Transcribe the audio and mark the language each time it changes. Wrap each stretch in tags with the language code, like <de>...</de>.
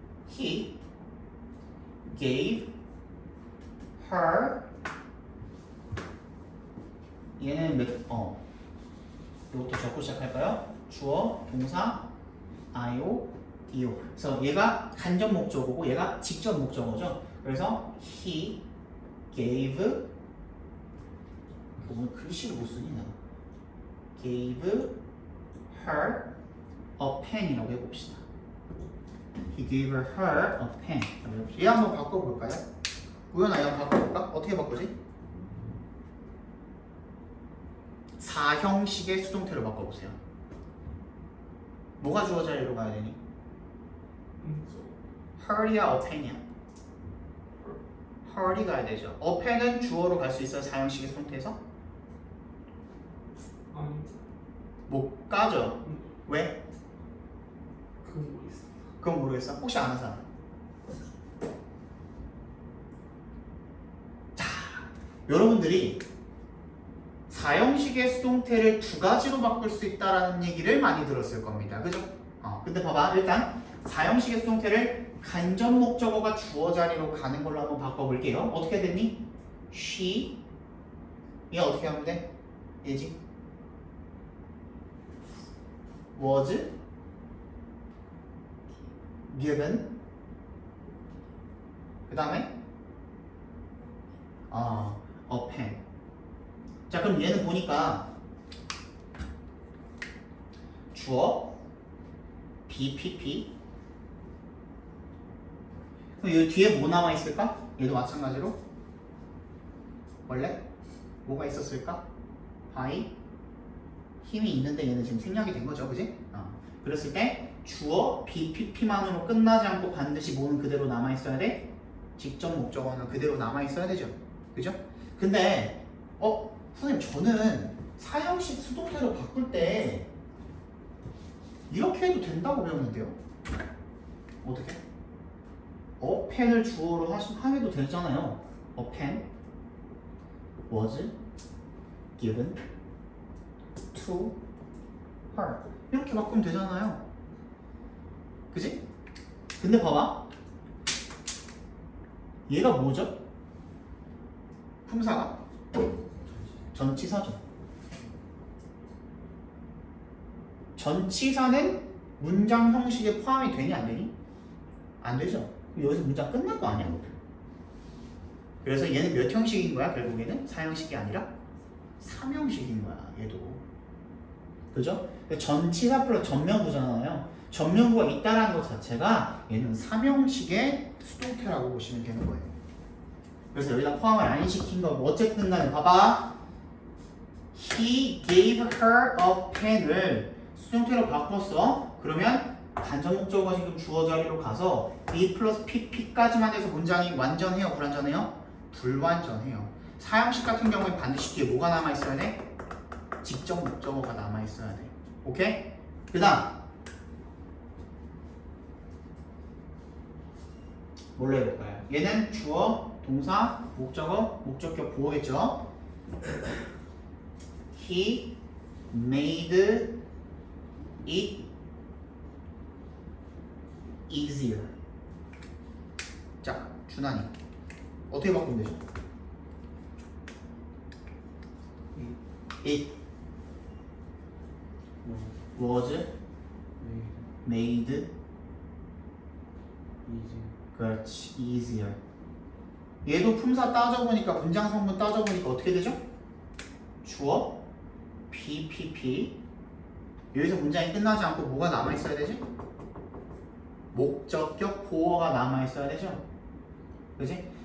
<en>He gave her</en> <ko>얘는 이것도 적고 시작할까요? 주어, 동사, IO, DO. 그래서 얘가 간접 목적어고 얘가 직접 목적어죠. 그래서</ko> <en>he gave</en> <ko>오늘 글씨를 못 쓰니 나.</ko> <en>gave her a pen이라고</en> <ko>해봅시다.</ko> <en>He gave her a pen.</en> <ko>얘 한번 바꿔볼까요? 우연아, 얘 한번 바꿔볼까? 어떻게 바꾸지? 4형식의 수동태로 바꿔보세요. 뭐가 주어 자리로 가야 되니? her이야, a pen이야? her이 가야 되죠. a pen은 주어로 갈 수 있어요, 4형식의 수동태에서? 아니 못 가죠. 왜? 그건 모르겠어. 그건 모르겠어. 혹시 아는 사람? 자, 여러분들이 4형식의 수동태를 두 가지로 바꿀 수 있다라는 얘기를 많이 들었을 겁니다. 그죠? 근데 봐봐. 일단 4형식의 수동태를 간접 목적어가 주어 자리로 가는 걸로 한번 바꿔볼게요. 어떻게 됐니? she 얘 어떻게 하면 돼? 얘지?</ko> <en>was given</en> <ko>그 다음에</ko> <en>a pen.</en> <ko>자, 그럼 얘는 보니까 주어 BPP. 그럼 여기 뒤에 뭐 나와 있을까? 얘도 마찬가지로 원래 뭐가 있었을까? by 힘이 있는데 얘는 지금 생략이 된 거죠, 그지? 그랬을 때 주어 BPP만으로 끝나지 않고 반드시 뭐는 그대로 남아 있어야 돼? 직접 목적어는 그대로 남아 있어야 되죠, 그죠? 근데 선생님 저는 4형식 수동태로 바꿀 때 이렇게 해도 된다고 배웠는데요. 어떻게? a pen을 주어로 하셔도 되잖아요.</ko> <en>a pen was given to her.</en> <ko>이렇게 바꾸면 되잖아요. 그지? 근데 봐봐. 얘가 뭐죠? 품사가 전치사죠. 전치사는 문장 형식에 포함이 되니 안 되니? 안 되죠. 여기서 문장 끝난 거 아니야? 그래서 얘는 몇 형식인 거야? 결국에는 4형식이 아니라 3형식인 거야. 얘도. 그죠? 전치사 플러스 전면부잖아요. 전면부가 있다라는 것 자체가 얘는 3형식의 수동태라고 보시면 되는 거예요. 그래서 여기다 포함을 안 시킨 거고 어쨌든 간에 봐봐.</ko> <en>He gave her a pen을</en> <ko>수동태로 바꿨어. 그러면 간접 목적어가 지금 주어 자리로 가서 be 플러스 pp까지만 해서 문장이 완전해요? 불완전해요? 불완전해요. 사형식 같은 경우에 반드시 뒤에 뭐가 남아있어야 돼? 직접 목적어가 남아있어야 돼. 오케이? 그 다음 뭘로 해볼까요? 얘는 주어, 동사, 목적어, 목적격 보호겠죠?</ko> <en>He made it easier.</en> <ko>자, 준환이 어떻게 바꾸면 되죠?</ko> <en>It was made</en> <ko>그렇지,</ko> <en>easier.</en> <ko>얘도 품사 따져보니까 문장 성분 따져보니까 어떻게 되죠? 주어 PPP. 여기서 문장이 끝나지 않고 뭐가 남아있어야 되지? 목적격 보어가 남아있어야 되죠? 그지?</ko>